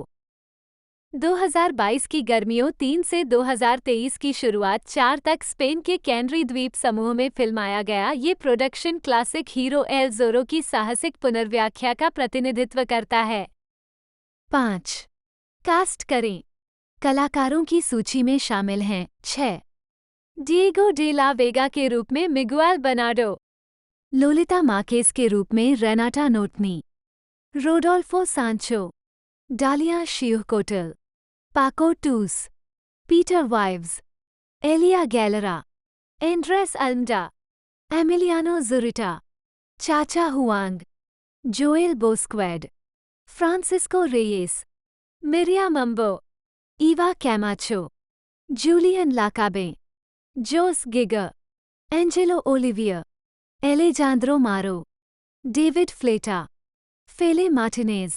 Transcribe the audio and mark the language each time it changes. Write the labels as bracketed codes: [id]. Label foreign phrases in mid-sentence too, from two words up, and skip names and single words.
[hi] 2022 की गर्मियों 3 से 2023 की शुरुआत 4 तक स्पेन के कैनरी द्वीप समूह में फिल्माया गया। ये प्रोडक्शन क्लासिक हीरो एल ज़ोरो की साहसिक पुनर्व्याख्या का प्रतिनिधित्व करता है। 5. कास्ट करें। कलाकारों की सूची में शामिल हैं 6. डिएगो डे ला वेगा के रूप में मिगुएल बनाडो, लोलिता मार्केस के रूप में रेनाटा नोटनी, रोडोल्फो सांचो, डालिया शिवकोटल, पाको टूस, पीटर वाइव्स, एलिया गैलरा, एंड्रेस अल्मडा, एमिलियानो जुरिटा, चाचा हुआंग, जोएल बोस्क्वेड, फ्रांसिस्को रेयेस, मिरिया मम्बो, ईवा कैमाचो, जूलियन लाकाबे, जोस गिगर, एंजेलो ओलिवियर, एलेजांद्रो मारो, डेविड फ्लेटा, फेले मार्टिनेज।